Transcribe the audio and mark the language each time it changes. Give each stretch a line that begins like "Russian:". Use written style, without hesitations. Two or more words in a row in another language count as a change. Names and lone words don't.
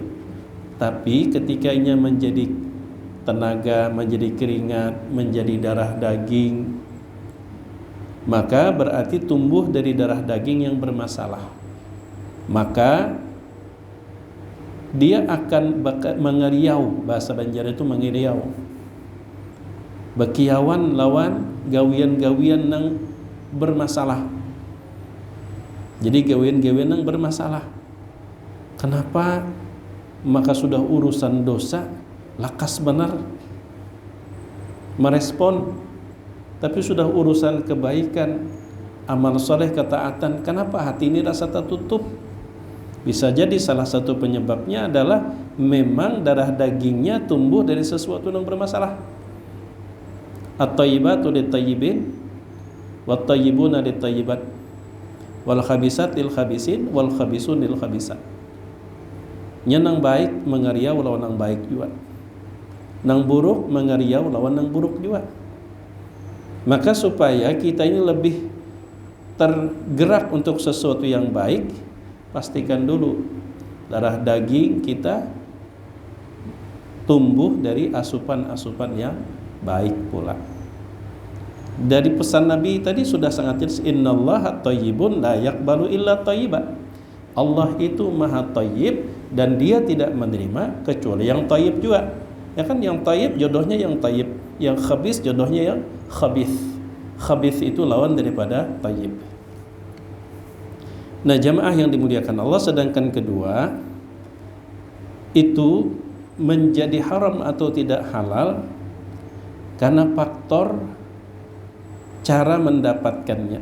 Indonesian: Tapi ketikanya menjadi tenaga, menjadi keringat, menjadi darah daging, maka berarti tumbuh dari darah daging yang bermasalah. Maka dia akan mengeriau, bahasa Banjar itu mengeriau,
Banjar: bekiawan lawan gawian-gawian
Indonesian: yang bermasalah. Jadi gawian-gawian yang bermasalah. Kenapa? Maka sudah urusan dosa, lakas benar merespon. Tapi sudah urusan kebaikan, amal soleh, ketaatan, kenapa hati ini rasa tertutup? Bisa jadi salah satu penyebabnya adalah memang darah dagingnya tumbuh dari sesuatu yang bermasalah.
Arabic: الطيبات للطيبين والطيبون للطيبات والخبيثات للخبيثين والخبيثون للخبيثات.
Banjar: Nang baik mengeriau lawan nang baik juga, nang buruk mengeriau lawan nang buruk juga.
Indonesian: Maka supaya kita ini lebih tergerak untuk sesuatu yang baik, pastikan dulu darah daging kita tumbuh dari asupan-asupan yang baik pula. Dari pesan Nabi tadi sudah sangat jelas,
Arabic: إن الله طيب لا يقبل إلا طيبا.
Indonesian: Allah itu maha thayyib dan dia tidak menerima kecuali yang thayyib juga. Ya kan, yang thayyib jodohnya yang thayyib, yang khabis jodohnya yang khabith. Khabith itu lawan daripada thayyib. Nah, jamaah yang dimuliakan Allah, sedangkan kedua itu menjadi haram atau tidak halal karena faktor cara mendapatkannya.